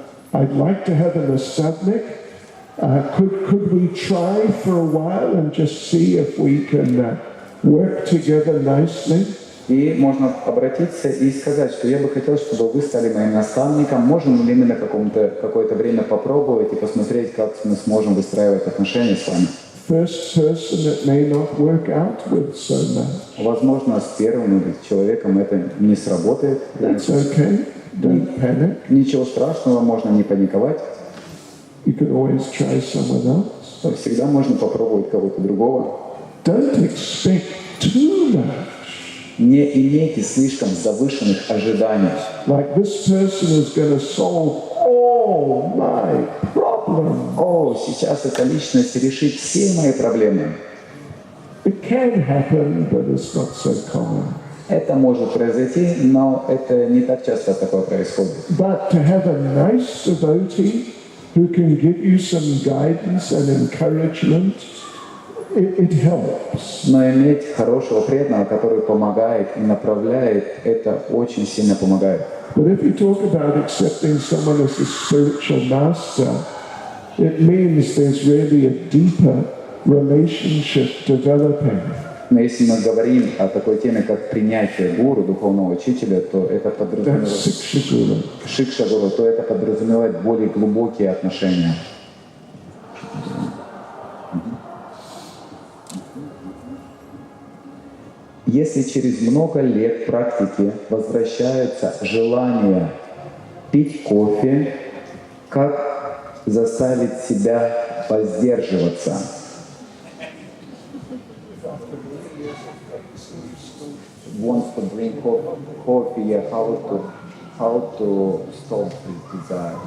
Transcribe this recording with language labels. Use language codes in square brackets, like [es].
[en] I'd like to have an nastavnik. Could we try for a while and just see if we can work together nicely? [ru] И можно обратиться и сказать, что я бы хотел, чтобы вы стали моим наставником. Можем ли мы на какое-то время попробовать и посмотреть, как мы сможем выстраивать отношения с вами? [en] First person it may not work out with so much. [ru] Возможно, с первым человеком это не сработает. [en] That's okay. Don't panic. [ru] Ничего страшного, можно не паниковать. [en] You can always try someone else. [ru] Всегда можно попробовать кого-то другого. [en] Don't expect too much. [ru] Не имейте слишком завышенных ожиданий. [en] Like this person is going to solve all my problems. [ru] О, сейчас эта личность решит все мои проблемы. [en] It can happen, but it's not so common. [ru] Это может произойти, но это не так часто такое происходит. [en] But to have a nice devotee who can give you some guidance and encouragement, it helps. [ru] Но иметь хорошего преданного, который помогает и направляет, это очень сильно помогает. [en] But if you talk about accepting someone as a spiritual master, it means there's really a deeper relationship developing. [ru] Но если мы говорим о такой теме, как принятие гуру, духовного учителя, то это подразумевает [en] That's [ru] шикша-гуру, то это подразумевает более глубокие отношения. Если через много лет практики возвращаются желание пить кофе, как заставить себя воздерживаться? [en] Wants to drink coffee, how to stop this desire?